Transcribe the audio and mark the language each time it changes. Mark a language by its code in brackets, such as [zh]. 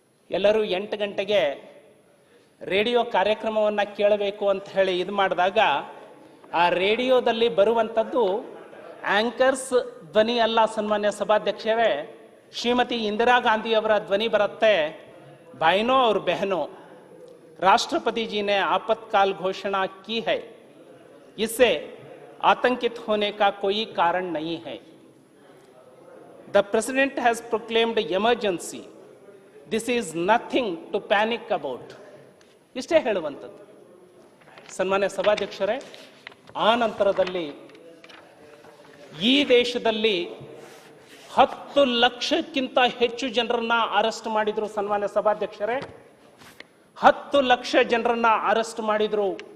[kn] ಎಲ್ಲರೂ 8 ಗಂಟೆಗೆ ರೇಡಿಯೋ ಕಾರ್ಯಕ್ರಮವನ್ನು ಕೇಳಬೇಕು ಅಂತ ಹೇಳಿ ಇದು ಮಾಡಿದಾಗ ಆ ರೇಡಿಯೋದಲ್ಲಿ ಬರುವಂಥದ್ದು ಆಂಕರ್ಸ್ ಧ್ವನಿ ಅಲ್ಲ. ಸನ್ಮಾನ್ಯ ಸಭಾಧ್ಯಕ್ಷರೇ, ಶ್ರೀಮತಿ ಇಂದಿರಾ ಗಾಂಧಿ ಅವರ ಧ್ವನಿ ಬರುತ್ತೆ. [hi] ಭಾಯಿನೋ और बहनों, राष्ट्रपति जी ने आपातकाल घोषणा की है, इससे आतंकित होने का कोई कारण नहीं है. [en] The president has proclaimed emergency. This is nothing to panic about. [kn] ಇಷ್ಟೇ ಹೇಳುವಂಥದ್ದು. ಸನ್ಮಾನ್ಯ ಸಭಾಧ್ಯಕ್ಷರೇ, ಆ ನಂತರದಲ್ಲಿ ಈ ದೇಶದಲ್ಲಿ 10 ಲಕ್ಷಕ್ಕಿಂತ ಹೆಚ್ಚು ಜನರನ್ನ ಅರೆಸ್ಟ್ ಮಾಡಿದ್ರು. ಸನ್ಮಾನ್ಯ ಸಭಾಧ್ಯಕ್ಷರೇ, 10 ಲಕ್ಷ ಜನರನ್ನ ಅರೆಸ್ಟ್ ಮಾಡಿದ್ರು.